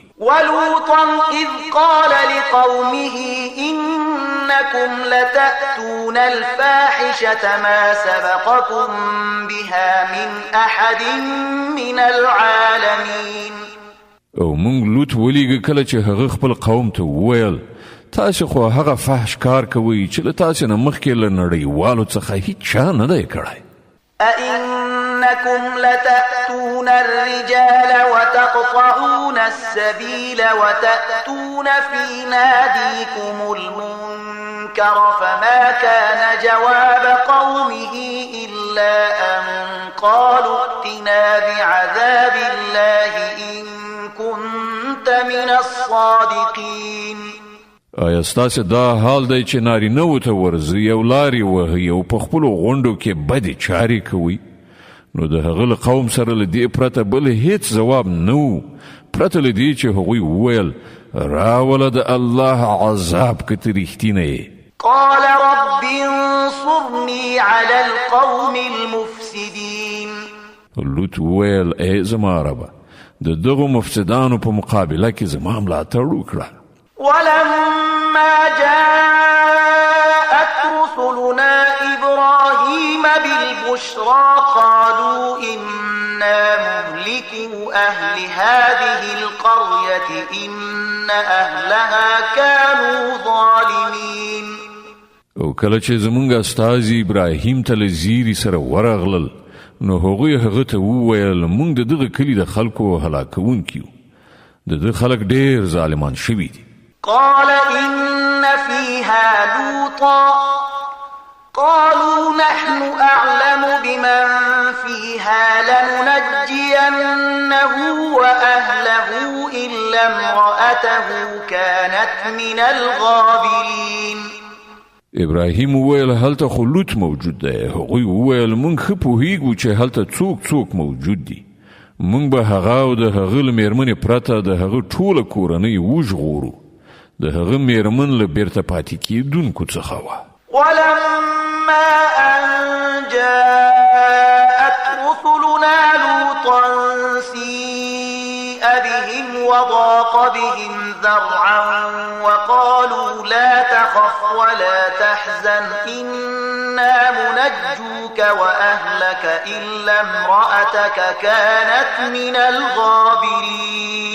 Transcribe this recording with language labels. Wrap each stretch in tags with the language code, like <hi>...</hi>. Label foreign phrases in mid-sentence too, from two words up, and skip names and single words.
<ar>ولوطا إذ قال لقومه إنكم لتأتون الفاحشة ما سبقكم بها من أحد من العالمين.</ar> <ps>او مونږ لوط ولیږه کله چې هغه خپل قوم ته وویل تاسې خو هغه فحش کار کوئ چې له تاسې نه مخکې له نړیوالو څخه هیڅ چا نه دی کړی. أئنكم لتأتون الرجال وتقطعون السبيل وتأتون في ناديكم المنكر فما كان جواب قومه إلا أن قالوا ائتنا بعذاب الله إن كنت من الصادقين. آیا ستاسې دا حال دی چې نارینه‌وو ته ورځئ او لارې وهئ او په خپلو غونډو کې بدې چارې کوئ؟ نو د هغه له قوم سره له دې پرته بل هیڅ ځواب نه و. پرته له دې چې هغوی وویل راوله د الله عذاب که ته رښتینه یې.</ps> <ar>قال رب انصرني على القوم المفسدين.</ar> <ps>لوط وویل ای زما ربه د دغو مفسدانو په مقابله کې زما ملاتړ وکړه.</ps> <ar>ولما جاءت رسلنا إبراهيم بالبشرى قالوا إنا مهلكو أهل هذه القرية إن أهلها كانوا ظالمين.</ar> <ps>او کله چې زمونږ استازي ابراهیم ته له زیري سره ورغلل نو هغوی هغه ته وویل موږ د دغه کلي د خلکو هلاکونکي یو. د ده خلک ډېر ظالمان شوي دي.</ps> <ar>قال إن فيها لوطا قالوا نحن أعلم بمن فيها لننجينه وأهله إلا امرأته كانت من الغابرين.</ar> <ps>ابراهیم وویل هلته خو لوط موجود دی. هغوی وویل موږ ښه پوهیږو چې هلته څوک موجود دي. موږ به هغه او د هغه له میرمنې پرته د هغه ټوله کورنۍ وژغورو. د هغه میرمن له بیرته پاتې کېدونکو څخه وه.</ps> <ar>ولما أن جاءت رسلنا لوطا سيء بهم وضاق بهم ذرعا وقالوا لا تخف ولا تحزن إنا منجوك وأهلك إلا امرأتك كانت من الغابرين.</ar>